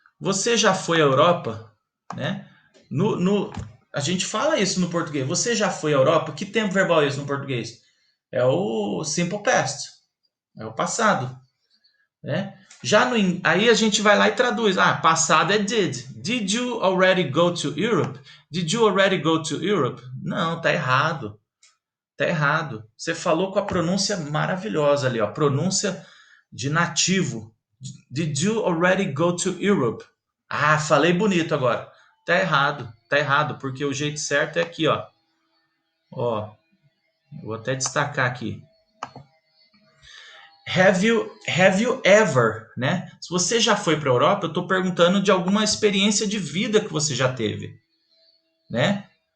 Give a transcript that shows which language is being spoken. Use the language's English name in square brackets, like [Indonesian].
[Portuguese] Você já foi à Europa? Né? A gente fala isso no português. Você já foi à Europa? Que tempo verbal é isso no português? É o simple past. É o passado. Né? Aí a gente vai lá e traduz. Passado é did. [English] Did you already go to Europe? Did you already go to Europe? [Portuguese] Não, tá errado. Tá errado. Você falou com a pronúncia maravilhosa ali, ó. Pronúncia de nativo. [English] Did you already go to Europe? [Portuguese] Falei bonito agora. Tá errado, porque o jeito certo é aqui, ó. Ó, vou até destacar aqui. [English] Have you ever, [Portuguese] né? Se você já foi para a Europa, eu estou perguntando de alguma experiência de vida que você já teve, né?